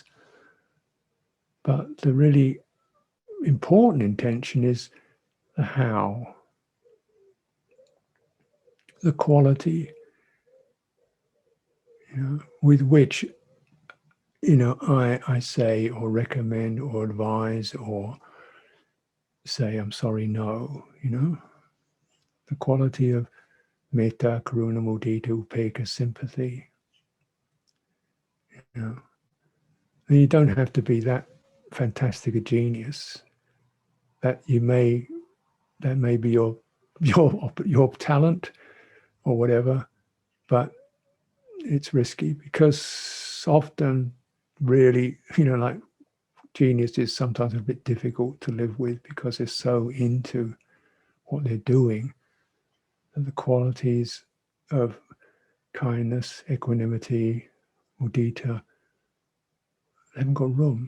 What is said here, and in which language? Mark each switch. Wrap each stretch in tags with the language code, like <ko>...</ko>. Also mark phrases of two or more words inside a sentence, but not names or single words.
<en>But the really important intention is the how, the quality, with which, I say or recommend or advise or say, I'm sorry, no, the quality of</en> <pi>metta, karuna, mudita, upekkha,</pi> <en>sympathy. And you don't have to be that fantastic a genius. That may be your talent or whatever, but it's risky because often really, like genius is sometimes a bit difficult to live with because they're so into what they're doing, and the qualities of kindness, equanimity, mudita, they haven't got room.</en>